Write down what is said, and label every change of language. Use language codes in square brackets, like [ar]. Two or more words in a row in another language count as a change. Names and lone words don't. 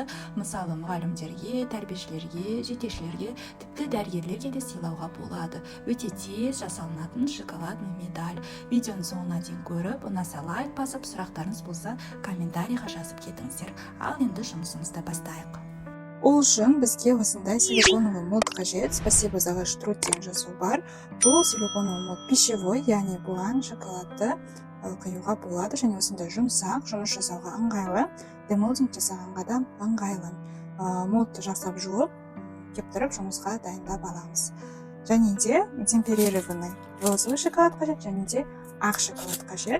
[kk] Мысалы, мұғалімдерге, тәрбиешілерге, жетекшілерге, тіпті дәрігерлерге де сыйлауға болады. Өте тез жасалынатын [ru] шоколадный медаль. [kk] Видеоны соңына дейін көріп, ұнаса лайк басып, сұрақтарыңыз болса комментарийға жазып кетіңіздер. Ал енді жұмысымызды бастайық. Ол үшін бізге осындай [ru] силиконовый молд [kk] қажет. [ru] Спасибо за ваш труд [kk] деген жазу бар. Бұл [ru] силиконовый молд пищевой, [kk] яғни бұған шоколадты құюға болады, және осындай жұмсақ, жұмыс жасауға ыңғайлы, демолдинг жасағанға да ыңғайлы. Молдты жасап жуып, кептіріп жұмысқа дайындап аламыз. Және де [ru] темперированный розовый шоколад [kk] қажет, және де ақ шоколад қажет.